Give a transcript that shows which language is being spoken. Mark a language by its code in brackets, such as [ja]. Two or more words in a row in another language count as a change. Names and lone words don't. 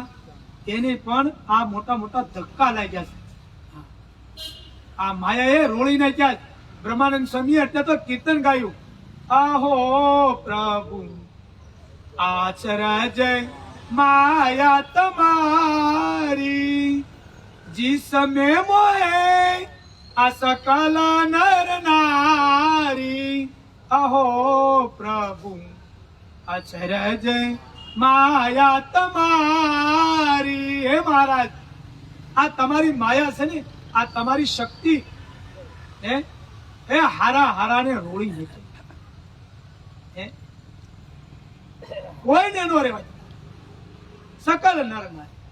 [gu] એને પણ આ મોટા મોટા ધક્કા લાગ્યા છે. આ માયાએ રોળી નાખ્યા. બ્રહ્માનંદ સ્વામી એટલે તો કીર્તન ગાયું આહો પ્રભુ આચરજ માયા તમારી [hi] जिसमें मोहे आ सकल नर नारी [gu] અહો પ્રભુ અચરજ માયા તમારી. હે મહારાજ, આ તમારી માયા છે ને, આ તમારી શક્તિ એ હારા હારાને રોળી મૂકે. કોઈને નો રેવાય, સકલ નર નારી.